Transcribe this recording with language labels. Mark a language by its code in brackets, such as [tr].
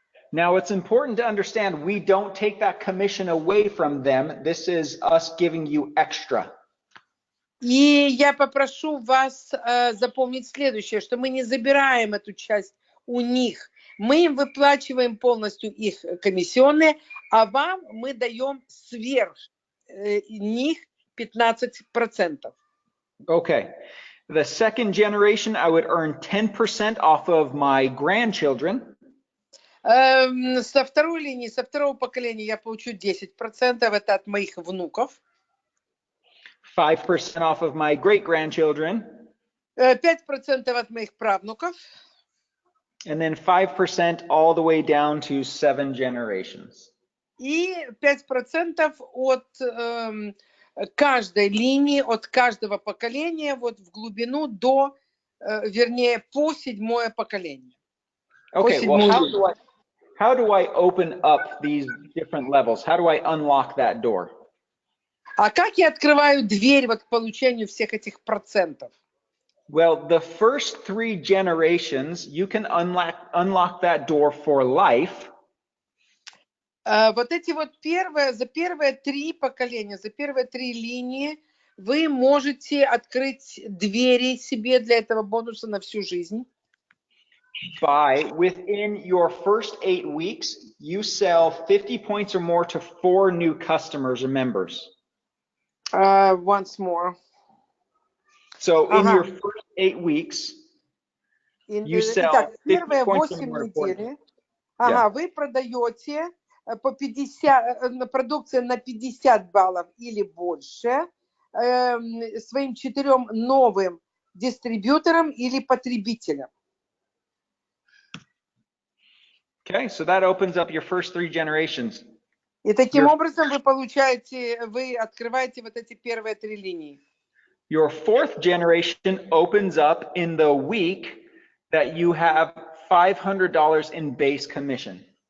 [en] Now, it's important to understand we don't take that commission away from them. This is us giving you extra. [ru] И я попрошу вас запомнить следующее, что мы не забираем эту часть у них. Мы им выплачиваем полностью их комиссионные, а вам мы даем сверх них 15%. [en] Okay. The second generation, I would earn 10% off of my grandchildren. [ru] Со второй линии, со второго поколения я получу 10%, это от моих внуков. [en] 5% off of my great-grandchildren. [ru] 5% от моих правнуков. [en] And then 5% all the way down to 7 generations. [ru] И 5% от каждой линии, от каждого поколения, вот в глубину до, вернее, по седьмое поколение. [en] Okay, well, how do I open up these different levels? How do I unlock that door? [ru] А как я открываю дверь вот к получению всех этих процентов? [en] Well, the first 3 generations, you can unlock that door for life. [ru] Вот эти вот за первые 3 поколения, за первые 3 линии вы можете открыть двери себе для этого бонуса на всю жизнь. [en] Within your first 8 weeks, you sell 50 points or more to 4 new customers or members. Once more. So in your first 8 weeks, you sell 50 points or more. [ru] Недели, вы продаете по 50, продукция на 50 баллов или больше своим 4 новым дистрибьюторам или потребителям. [en] Okay, so that opens up your first 3 generations. [ru] И таким образом вы открываете вот эти первые 3 линии. [en] Your fourth generation opens up in the week that you have $500 in base commission.